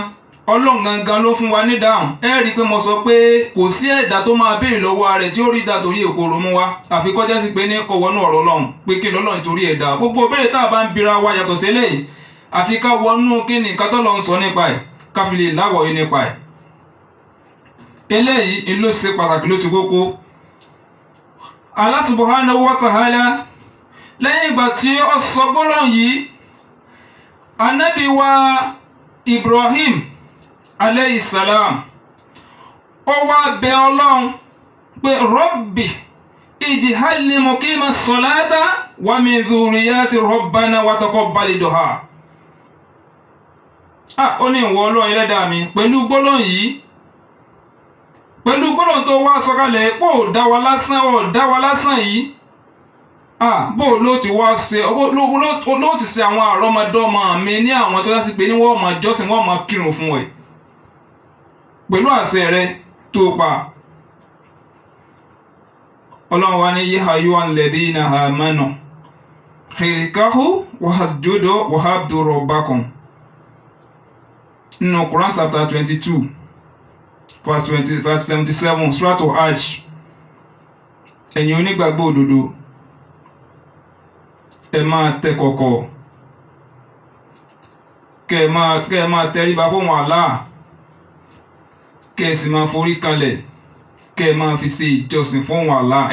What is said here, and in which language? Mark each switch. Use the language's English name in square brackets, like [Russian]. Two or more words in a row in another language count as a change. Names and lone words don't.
[Yoruba] Ọlọ́run gangan ló fún wa ní dáhùn. Ẹ rí pé mo sọ pé kò sí ẹ̀dá tó máa béèrè lọ́wọ́ rẹ̀ tí ó rí ìdá tó yẹ òkòrò mú wa, àfi kọjá sí pé ní kò wọnú ọ̀rọ̀ Ọlọ́run pé kí lọ́lọ́run nítorí ẹ̀dá. Gbogbo béèrè tá a bá ń bira wa yàtọ̀ sí eléyìí, àfi ká wọnú kí ni nǹkan t'Ọlọ́run sọ nípa ẹ̀, ká fi lè láwọ̀ọ́yé nípa ẹ̀. eléyìí ló ṣe pàtàkì ló ti kókó. [Arabic] الله سبحانه وتعالى [Yoruba] lẹ́yìn ìgbà tí ó sọ gbólóhùn yìí, Ànábì wa Ibrahim [Arabic] عليه السلام [Yoruba] ó wá bẹ̀ Ọlọ́run pé [Arabic] رب اجعلني مقيم الصلاة ومن ذريتي ربنا وتقبل دعاء. [Yoruba] Ó ní ìwọ Ọlọ́run Ẹlẹ́dàá mi, pẹ̀lú gbólóhùn yìí, pẹ̀lú gbólóhùn tó wá sọ̀kalẹ̀ pé ó dá wa lásán yìí, bó ló ti wá ṣe ló ti ṣe àwọn àrọ́mọdọ́mọ mi ní àwọn tó dásí pé ní wọ́n máa jọ́sìn, wọ́n máa kírun fún ẹ̀ pẹ̀lú àṣẹ rẹ tó pa. Ọlọ́run wa ní [Arabic] يا أيها الذين آمنوا اركعوا واسجدوا واعبدوا ربكم nínú Quran [English] chapter 22 verse 77 [Arabic] Suratul Hajj. [Yoruba] Ẹ̀yin onígbàgbọ́ òdodo, ẹ máa tẹ kọ̀kọ̀, kẹ́ ẹ máa tẹríba fún Allah, kẹ́ ẹ sì máa forí kalẹ̀, kẹ́ ẹ máa fi ṣe ìjọsìn fún Allah.